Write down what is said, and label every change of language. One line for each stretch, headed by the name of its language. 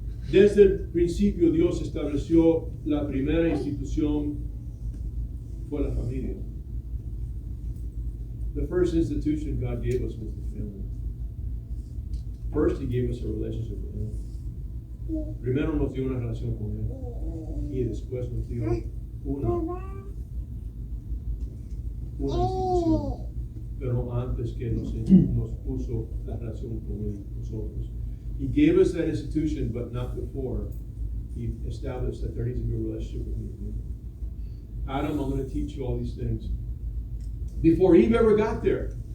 Spanish: Desde el principio Dios estableció la primera institución fue la familia.
English: The first institution God gave us was the family. First, He gave us a relationship with Him.
Spanish: Primero nos dio una relación con Él. Y después nos dio una institución. Pero antes que nos puso la relación con nosotros.
English: He gave us that institution, but not before He established that there needs to be a relationship with me. Adam, I'm going to teach you all these things. Before Eve ever got there.